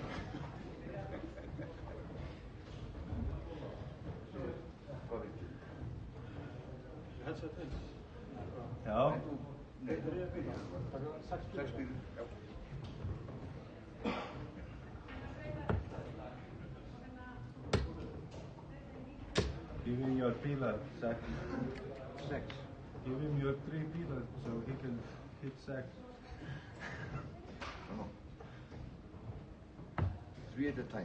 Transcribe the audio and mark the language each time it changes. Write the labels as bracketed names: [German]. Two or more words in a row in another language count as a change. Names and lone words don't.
[English] headset in. [Icelandic] Já. Nei, það er bílar. Það er 6 bílar. Já. [English] Give him your pillar, Zach. 6. Give him your 3 pillars so he can hit Zach. Come on. 3 at a time.